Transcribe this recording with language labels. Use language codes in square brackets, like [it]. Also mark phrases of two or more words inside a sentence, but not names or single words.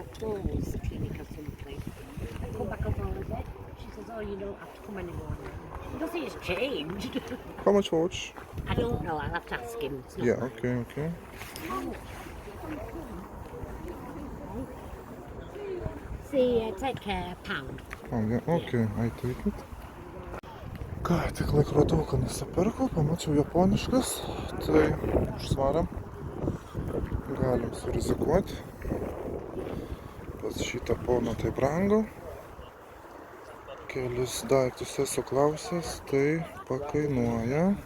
[en] How much watch? I don't know, I'll have to ask him. It's not Yeah, okay. See, take a pound. Oh, yeah, okay, I take it. [lt] Ką, tik laikroduką nusipirkau, pamačiau japoniškas, tai užsvarėm. Galim surizikuoti. Pas šitą poną tai brangu. Kelis daiktus esu klausęs, tai pakainuoja.